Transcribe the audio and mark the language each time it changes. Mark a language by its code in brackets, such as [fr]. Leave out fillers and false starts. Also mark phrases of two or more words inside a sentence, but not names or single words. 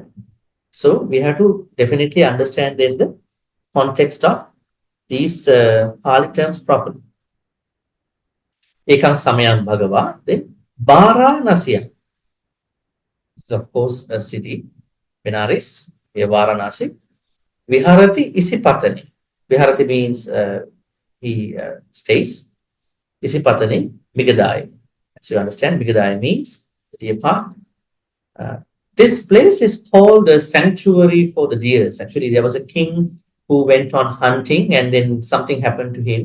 [en] So we have to definitely understand then the context of these Pali terms properly. [pi] Ekang Samayang Bhagava, [en] then Varanasi. It's of course a city, Benares, Varanasi. [pi] Viharati Isipatani. [en] Viharati means he stays. Isipatani, Migadai. So you understand, Migadai means the deer park. This place is called a sanctuary for the deers. Actually, there was a king who went on hunting and then something happened to him.